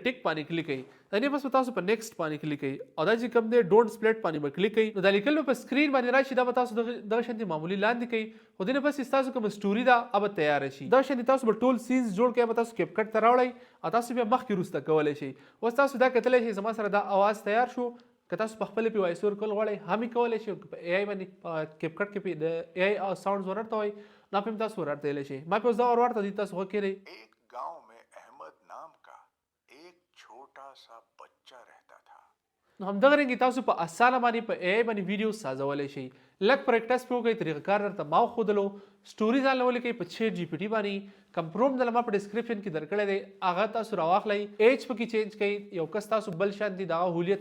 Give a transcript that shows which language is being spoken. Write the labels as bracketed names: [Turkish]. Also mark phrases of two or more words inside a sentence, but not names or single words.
[Pashto] ټیک باندې کلیک کړئ دا نه بس به تاسو په نیکسټ باندې کلیک کړئ او دا چې کوم دی [English] don't split [Pashto] باندې به کلیک کړئ نو دا لیکل په سکرین باندې راشي دا به تاسو دغه شانتې معمولي لاندې کړئ خو دې نه پس تاسو کوم سټوري ده هغه تیار شي دا شانتې تاسو به ټول سینز جوړ کړئ به تاسو کیپ کټ ته راوړئ او تاسو بیا مخکې وروسته کولی شئ اوس تاسو دا کتلی شئ زما سره دا اواز تیار شو که تاسو په خپل په [English] voice over [Pashto] کول غواړئ هم یې کولی شئ په ای آی باندې کیپ کټ کې د [English] AI sounds [Pashto] ورته وایي نو په تاسو ورته شئ ما په اوس دا ورته دي تاسو وکړئ [Hindi] एक गांव में अहमद नाम का एक छोटा सा बच्चा रहता था [Pashto] نو همدغه رنګ تاسو په اسانه باندې په ای آی باندې ویډیو سازولی شئ لږ پریکټس پې وکړئ طریقه کار درته ما وښودلو سټوري ځان له ولیکئ په چیټ جی پی ټي باندې کوم پروم د ما په ډسکرپشن کې درکړی دی هغه تاسو راواخلئ ایج پکې چینج کړئ یو کس تاسو بل شان دي دغه هولیه